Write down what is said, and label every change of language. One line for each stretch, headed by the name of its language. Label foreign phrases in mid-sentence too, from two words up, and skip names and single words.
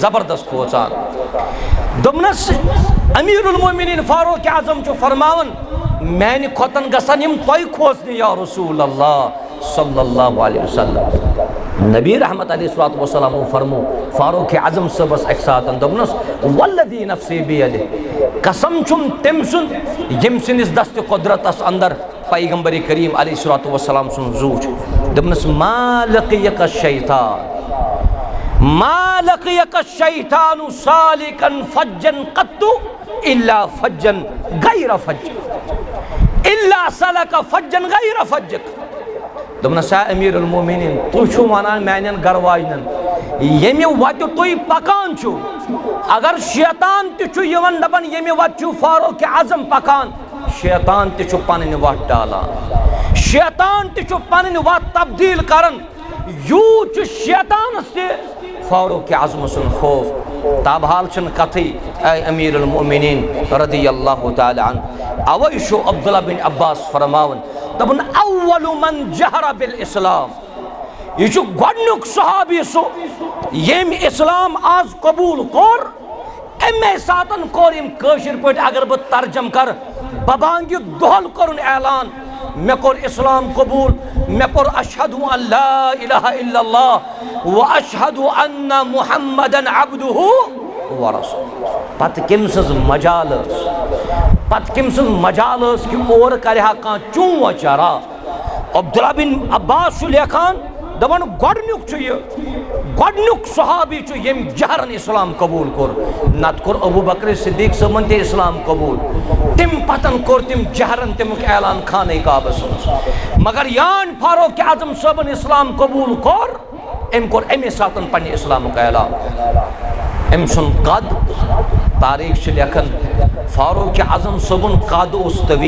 Kashmiri: زبردست کھوژان دوپنس امیر المومنین فاروق اعظم چھ فرماون میانہ کھۄتن گژھن یم تۄہہِ کھوژنہِ
Arabic: یا رسول اللہ صلی اللہ علیہ وسلم
Kashmiri: نبی رحمت
Arabic: علیہ السلام
Kashmiri: فرمو فاروق اعظم صبس اک ساتن دوپنس
Arabic: والذی نفسی بیدہ
Kashmiri: قسم چھم تم سن یم سندس دست قدرتس اندر پیغمبر کریم
Arabic: علیہ السلام
Kashmiri: سن زو دوپنس
Arabic: ما لقیک الشیطان سالکا فجا قط الا سلک فجا غیر فجک
Kashmiri: دوپنس امیر المومنین تُہۍ چھُو ونان میانین گرواجنن ییٚمہِ وتہِ تُہۍ پکان چھُو اگر شیطان تہِ چھُ یِوان دپان ییٚمہِ وتہِ چھُ فاروق اعظم پکان شیطان تہِ چھُ پنٕنۍ وتھ ڈالان شیطان تہِ چھُ پنٕنۍ وتھ تبدیل کران یوٗت چھُ شیطانس تہِ فاروق اعظم سُنٛد خوف تابحال چھنہٕ کتھٕے اے امیر المومنین
Arabic: رضی اللہ تعالی عنہ
Kashmiri: اوے چھُ عبداللہ بن عباس فرماون دپن
Arabic: اول من جہر بالاسلام
Kashmiri: یہ چھُ گۄڈنیُک صحابی سُہ ییٚمۍ اسلام آز قبوٗل کوٚر اَمے ساتن کوٚر أمۍ کٲشِر پٲٹھۍ اگر بہٕ ترجم کرٕ ببانگہِ دۄہل کوٚرُن اعلان مےٚ کوٚر اسلام قبوٗل مےٚ کوٚر
Arabic: اشہدُ ان لا الہ الا اللہ و اشہدُ ان محمدن عبدہ ورسولہ
Kashmiri: پتہٕ کٔمۍ سٕنٛز مجال ٲس کہ اور کرِہا کانٛہہ چوٗنٛہ چرا عبداللہ بن عباس چھُ لیکھان دپان گۄڈنیُک صحابی چھُ ییٚمۍ جہرن اسلام قبوٗل کوٚر نتہٕ کوٚر ابوٗ بکر صدیق صٲبن تہِ اسلام قبوٗل تمہِ پتن کوٚر تٔمۍ جہرن تمیُک اعلان خانہ کعبس منٛز مگر یان فاروق اعظم صٲبن اسلام قبوٗل کوٚر أمۍ کوٚر اَمے ساتن پننہِ اسلامُک اعلان أمۍ سُنٛد قد تاریخ چھِ لیکھان فاروق اعظم صٲبُن قد اوس